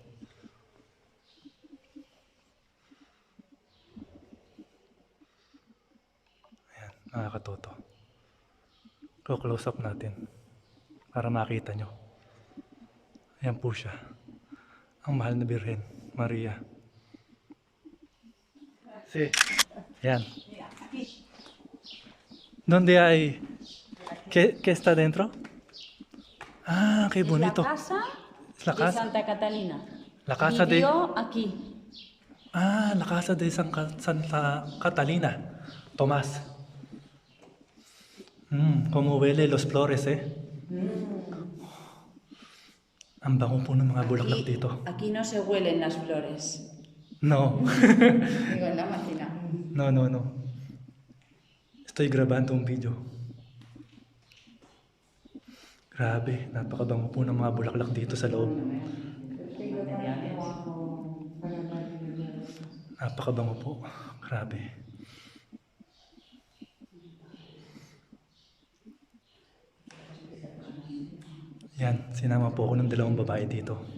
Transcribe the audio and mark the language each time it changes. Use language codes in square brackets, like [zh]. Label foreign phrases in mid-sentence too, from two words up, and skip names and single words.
[tl] Ayan, mga katoto. Close up natin para makita nyo. Ayan po siya. Ang mahal na Birhen, Maria. Sí. Ayan. [es] ¿Dónde hay? ¿Qué está dentro? Ah, qué bonito. La casa Es la de casa. Santa Catalina. La casa de... Vivió aquí. Ah, la casa de Santa Catalina. Tomás. Cómo huele los flores, eh. [tl] Ang bango po ng mga bulaklak dito. [es] Aquí no se huelen las flores. No. Digo, en la máquina. No. Estoy grabando un video. [tl] Grabe, napakabango po ng mga bulaklak dito sa loob. Napakabango po. Grabe. Yan, sinama po ako ng dalawang babae dito.